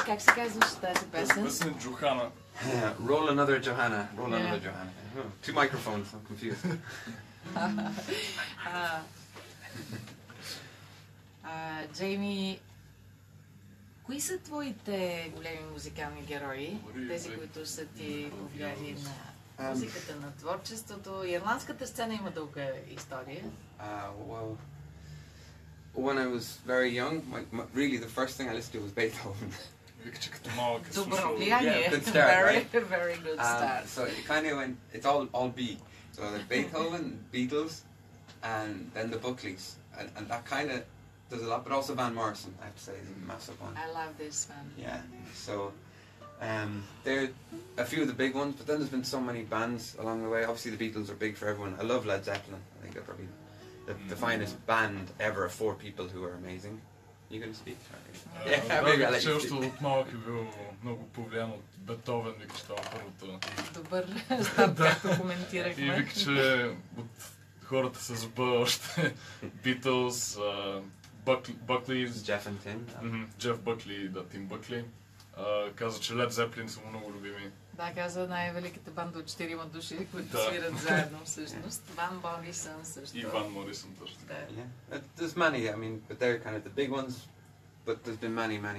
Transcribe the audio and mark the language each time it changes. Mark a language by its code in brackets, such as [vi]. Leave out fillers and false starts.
[bg] Как се казваш тази песен? Песен е Johanna. [en] Roll another Johanna. Roll another Johanna. Oh, 2 microphones, I'm confused. [bg] Джейми, кои са твоите големи музикални герои? Тези, които са ти повлияли на музиката, на творчеството? Ирландската сцена има дълга история. [en] Well, when I was very young, really the first thing I listened to was Beethoven. [bg] Добро влияние. [en] Good start, right? Very good start. So it kind of went, it's all B. So like Beethoven, Beatles, and then the Buckleys. And that kind of does a lot, but also Van Morrison, I have to say, is a massive one. I love this one. Yeah, so they're a few of the big ones, but then there's been so many bands along the way. Obviously the Beatles are big for everyone. I love Led Zeppelin. I think they're probably the finest band ever, 4 people who are amazing. You gonna speak? [bg] Да, че още от малък е бил много повлиян от Бетовен, вика, че това първото. Добър старт, както коментирахме. И вика, че от хората с Б още Beatles, Buckley, Джеф Бъкли, да, Тим Бъкли. Каза, че Led Zeppelin са му много любими. Да, каза най-великата банда от 4 души, които свират заедно всъщност. Ван Морисън също. И Ван Морисън също. [en] Yeah. There's many, I mean, but they're kind of the big ones, but there's been many.